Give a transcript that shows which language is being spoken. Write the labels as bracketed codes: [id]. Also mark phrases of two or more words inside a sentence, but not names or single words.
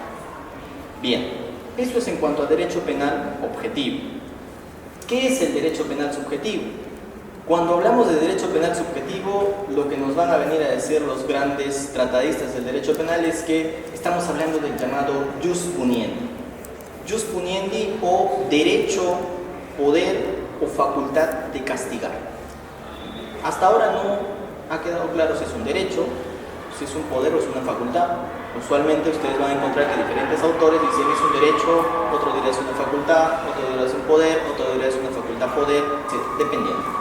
[es] Bien, eso es en cuanto a derecho penal objetivo. ¿Qué es el derecho penal subjetivo? Cuando hablamos de derecho penal subjetivo, lo que nos van a venir a decir los grandes tratadistas del derecho penal es que estamos hablando del llamado [la] jus puniendi. Jus puniendi [es] o derecho, poder o facultad de castigar. Hasta ahora no ha quedado claro si es un derecho, si es un poder o es una facultad. Usualmente ustedes van a encontrar que diferentes autores dicen es un derecho, otro dirá es una facultad, otro dirá es un poder, otro dirá es una facultad-poder, etc., dependiendo.